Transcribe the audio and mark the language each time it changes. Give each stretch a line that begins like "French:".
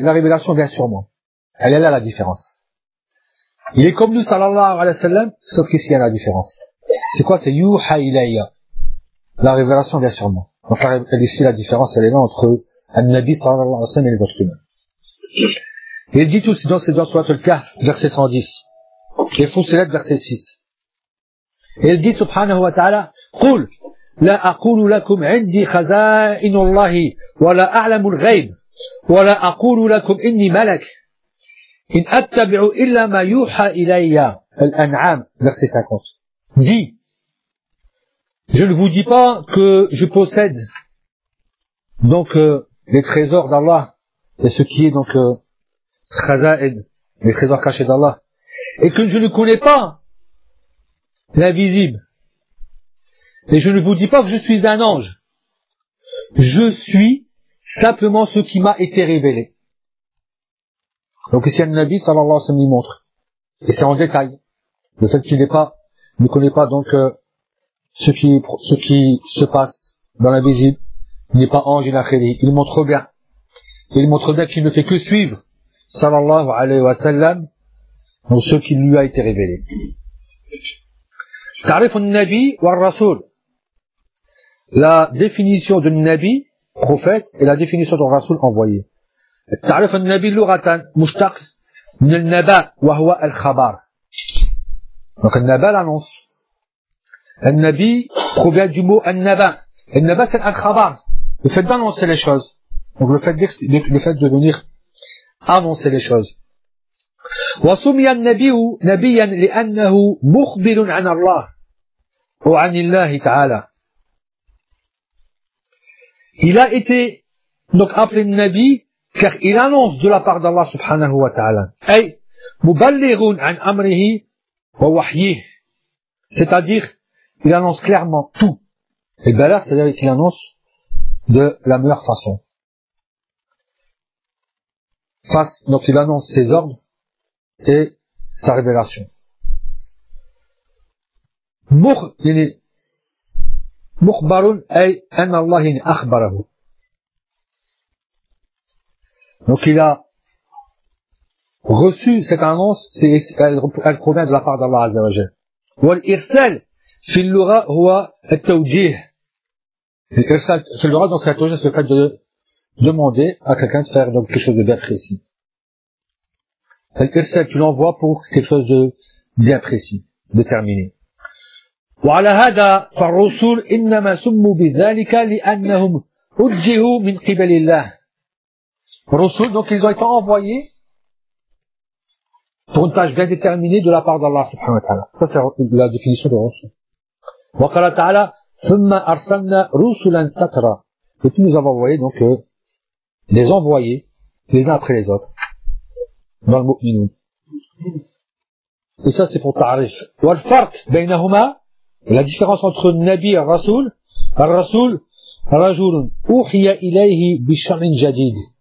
French: La révélation vient sur moi. Elle est là la différence. Il est comme nous,
Arabic: sallallahu alayhi wa sallam,
French: sauf qu'ici il y a la différence. C'est quoi? C'est
Arabic: yuha ilayya.
French: La révélation vient sur moi. Donc ici la différence, elle est là entre al-Nabi
Arabic: sallallahu alayhi wa sallam
French: et les autres humains. Il dit tout, c'est dans Sourate Al-Kahf, verset 110. Et Fussilat, verset 6. Et il dit,
Arabic: subhanahu wa ta'ala, قُلْ لَا أَقُولُ لَكُمْ عِنْدِي خَزَائِنُ اللَّهِ وَلَا أَعْلَمُ الْغَيْبِ وَلَا أَقُولُ لَكُمْ إِنِّي مَلَكٌ إِنْ أَتَّبِعُ إِلَّا مَا يُوحَى إِلَيَّ الْأَنْعَامُ
French: Verset 50. Dit, je ne vous dis pas que je possède donc les trésors d'Allah et ce qui est donc خَزَائِن, les trésors cachés d'Allah, et que je ne connais pas l'invisible. Et je ne vous dis pas que je suis un ange. Je suis simplement ce qui m'a été révélé. Donc ici, un Nabi,
Arabic: sallallahu alayhi wa sallam,
French: il montre. Et c'est en détail. Le fait qu'il n'est pas, ne connaît pas donc ce qui se passe dans l'invisible. Il n'est pas ange, il montre bien. Il montre bien qu'il ne fait que suivre,
Arabic: sallallahu alayhi wa sallam,
French: donc ce qui lui a été révélé.
Arabic: تعرف النبي والرسول
French: la définition de Nabi, prophète, et la définition de Rasoul envoyé.
Arabic: تعرف النبي لغة مشتق من النبأ وهو الخبر.
French: Donc النبأ l'annonce. النبي provient du mot النبأ.
Arabic: النبأ
French: c'est
Arabic: الخبر.
French: Le fait d'annoncer les choses. Donc le fait de venir annoncer les choses.
Arabic: وسمي النبي نبيا لأنه مخبر عن الله ou an illahi ta'ala.
French: Il a été donc appelé Nabi car il annonce de la part d'Allah
Arabic: subhanahu wa ta'ala. Ay, muballighun an amrihi wa wahyih.
French: C'est-à-dire, il annonce clairement tout. Et balagh, c'est-à-dire qu'il annonce de la meilleure façon. Donc il annonce ses ordres et sa révélation.
Arabic: مخبرون أي أن الله أخبره.
French: Donc il a reçu cette annonce, elle provient de la part d'Allah
Arabic: Azza wa Jal. والإرسال في اللغة هو التوجيه. الإرسال في اللغة
French: donc c'est le توجيه, c'est le fait de demander à quelqu'un de faire donc quelque chose de bien précis. الإرسال tu l'envoies pour quelque chose de bien précis, déterminé.
Arabic: وعلى هذا فالرسول إنما سموا بذلك لأنهم وجهوا من قبل الله.
French: رسول donc ils ont été envoyés pour une tâche bien déterminée de la part d'Allah
Arabic: سبحانه وتعالى.
French: Ça c'est la définition de رسول.
Arabic: وقال تعالى ثم أرسلنا رسلا تترى.
French: Et puis nous avons envoyé donc les envoyés les uns après les autres dans le mu'minun. Et ça c'est pour تعريف.
Arabic: والفرق بينهما
French: la différence entre Nabi et Rasoul,
Arabic: Rasoul, Rajoul, Uhiya ilayhi bishamin jadid.